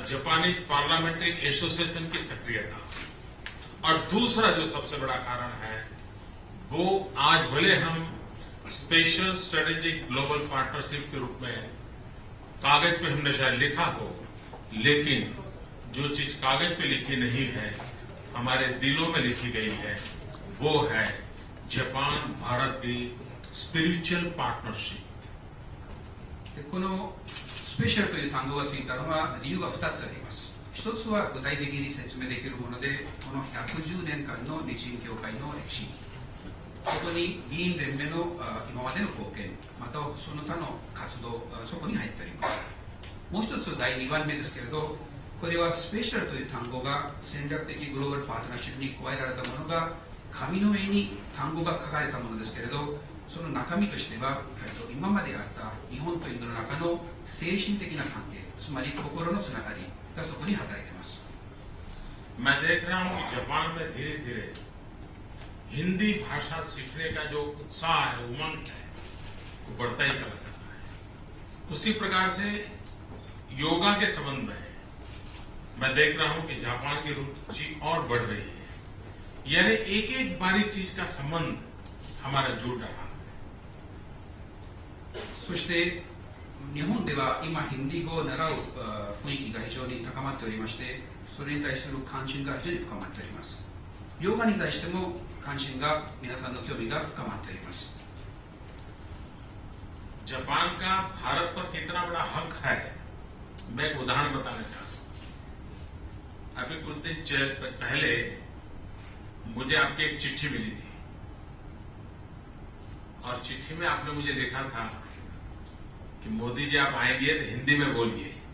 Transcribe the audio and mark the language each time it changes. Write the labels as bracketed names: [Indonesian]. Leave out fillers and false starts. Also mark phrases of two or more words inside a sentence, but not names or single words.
[English] Japanese parliamentary association [Hindi] की सक्रियता, और दूसरा जो सबसे बड़ा कारण है वो आज भले हम [English] special strategic global partnership [Hindi] के रूप में कागज पे हमने शायद लिखा हो, लेकिन जो चीज कागज पे लिखी नहीं है हमारे दिलों में लिखी गई है, वो है जापान भारत की [English] spiritual partnership. [Japanese] このスペシャルという単語がついたのは理由が2つあります。一つは具体的に説明できるもので、この110年間の日印協会の歴史、そこに議員連盟の今までの貢献、またその他の活動、そこに入っております。もう一つ第2番目ですけれど、これはスペシャルという単語が戦略的グローバルパートナーシップに加えられたものが紙の上に単語が書かれたものですけれど、その中身としては今まであった日本とインドの中の精神的な関係、つまり心のつながりがそこに働いています。 [Hindi] मैं देख रहा हूं कि जापान में धीरे धीरे हिंदी भाषा सीखने का जो उत्साह है, उमंग है, वो बढ़ता ही चला जाता है। उसी प्रकार से योगा के संबंध में मैं देख रहा हूं कि जापान की रुचि और बढ़ रही है, यानी एक एक बारीक चीज का संबंध हमारा जुड़ रहा है। [Japanese] そして日本では今ヒンディー語を習う雰囲気が非常に高まっておりまして、それに対する関心が非常に深まっております。ヨガに対しても関心が、皆さんの興味が深まっております。 [Hindi] जापान का भारत पर कितना बड़ा हक है, मैं एक उदाहरण बताना चाहता हूं। अभी कुछ दिन पहले मुझे आपकी एक चिट्ठी मिली थी, और चिट्ठी में आपने मुझे लिखा था कि मोदी जी आप आएंगे तो हिंदी में बोलिए।